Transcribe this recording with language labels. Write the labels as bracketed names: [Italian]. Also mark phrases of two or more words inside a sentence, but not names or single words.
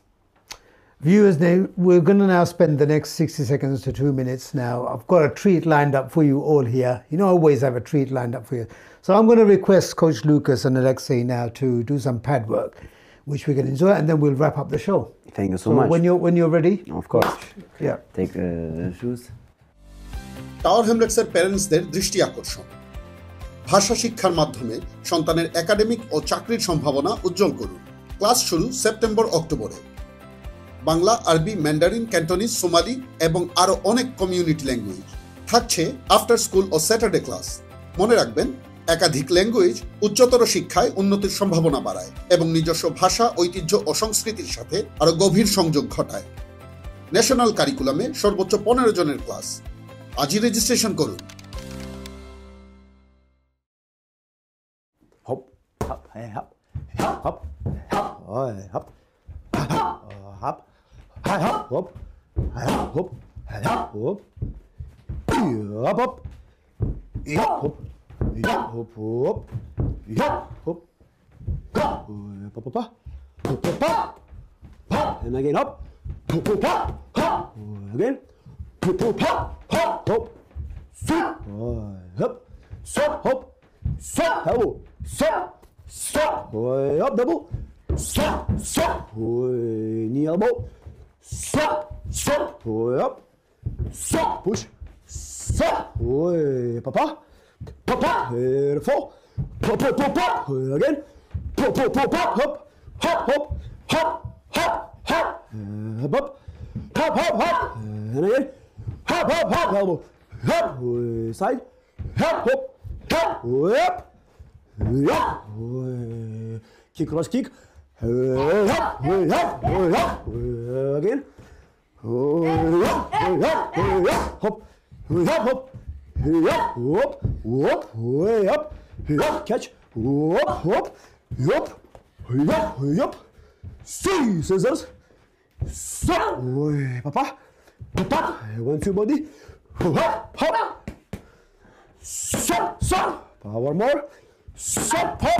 [English] Viewers, we're going to now spend the next 60 seconds to 2 minutes now. I've got a treat lined up for you all here. You know, I always have a treat lined up for you. So I'm going to request Coach Lukas and Aleksej now to do some pad work, which we can enjoy, and then we'll wrap up the show. Thank you so much. When you're ready? Of course. Yeah. Take shoes. [Bangla] টাওয়ার হ্যামলেটসের প্যারেন্টসদের দৃষ্টি আকর্ষণ। ভাষা শিক্ষার মাধ্যমে সন্তানের একাডেমিক ও চাকরির সম্ভাবনা উজ্জ্বল করুন। ক্লাস শুরু সেপ্টেম্বর-অক্টোবরে। বাংলা, আরবি, ম্যান্ডারিন, ক্যান্টোনিজ, সোমালি এবং আরও অনেক [English] community language [Bangla] থাকছে [English] after school [Bangla] ও [English] Saturday class. [Bangla] মনে রাখবেন, একাধিক ল্যাঙ্গুয়েজ উচ্চতর শিক্ষায় উন্নতির সম্ভাবনা বাড়ায় এবং নিজস্ব ভাষা, ঐতিহ্য ও সংস্কৃতির সাথে আরও গভীর সংযোগ ঘটায়। [English] national curriculum-e [Bangla] সর্বোচ্চ 15 জনের ক্লাস। আজই রেজিস্ট্রেশন করুন। [English] Hop, hop, hey, hop, hop, hop, hop, hop, hop, hey, hop, hop, hey, hop, hop, hey, hop, hop, hop, hop, hop, hop. Hop, hop, hop, hop, hop, hop, hop, and again hop, hop, hop, hop, again, hop, hop, hop, hop, stop, hop, stop, hop, stop, elbow, stop, stop, up, double, stop, stop, knee, elbow, stop, stop, up, stop, push, stop, papa. Pop, pop, four, pop, pop, pop, pop, again, pop, pop, pop, pop, hop, hop, hop, hop, hop, hop, hop, hop, hop, hop, and again, hop, hop, hop, elbow, hop, side, hop, hop, hop, up, up, kick, cross kick, hop, hop, hop, again, hop, hop, hop, hop. Up, whoop, whoop, way up, up, catch, whoop, whoop, yup, yup, yup, see, scissors, stop, way, papa, papa, 1, 2, body, hop, hop, stop, stop, power more, stop, pop,